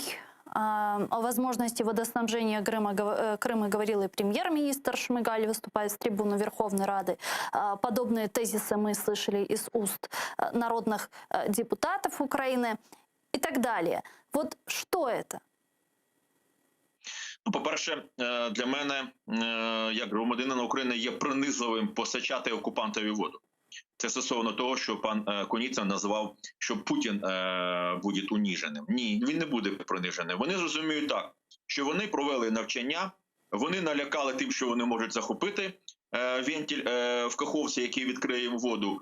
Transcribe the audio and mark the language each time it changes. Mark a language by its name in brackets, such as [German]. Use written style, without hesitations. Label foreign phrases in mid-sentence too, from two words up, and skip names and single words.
[Russian] О возможности водоснабжения Крыма говорил и премьер-министр Шмыгаль, выступая с трибуны Верховной Рады. Подобные тезисы мы слышали из уст народных депутатов Украины и так далее. Вот что это? Ну, [Ukrainian] по-перше, для мене, як громадянина України, є принизливим постачати окупантові воду. Це стосовно того, що пан Куницын назвав, що Путін буде уніженим. Ні, він не буде приниженим. Вони зрозуміють так, що вони провели навчання, вони налякали тим, що вони можуть захопити вентиль в Каховці, який відкриє воду.